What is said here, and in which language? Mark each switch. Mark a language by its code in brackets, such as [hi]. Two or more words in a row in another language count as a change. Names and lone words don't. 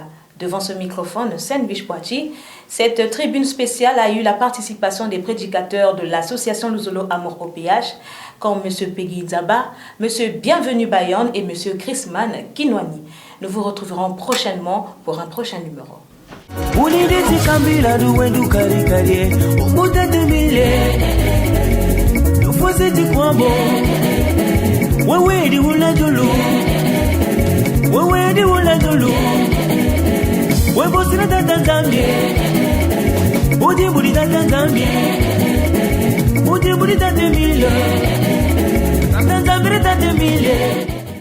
[fr] Devant ce microphone, Senvish Poiti. Cette tribune spéciale a eu la participation des prédicateurs de l'association Luzolo Amour au PH, comme M. Peggy Zaba, M. Bienvenu Bayon et M. Chrisman Kinwani. Nous vous retrouverons prochainement pour un prochain numéro. [kg] Webosina tata Zambie, Budi budi tata Zambie, Budi budi tata Mille, tata Zambie tata Mille.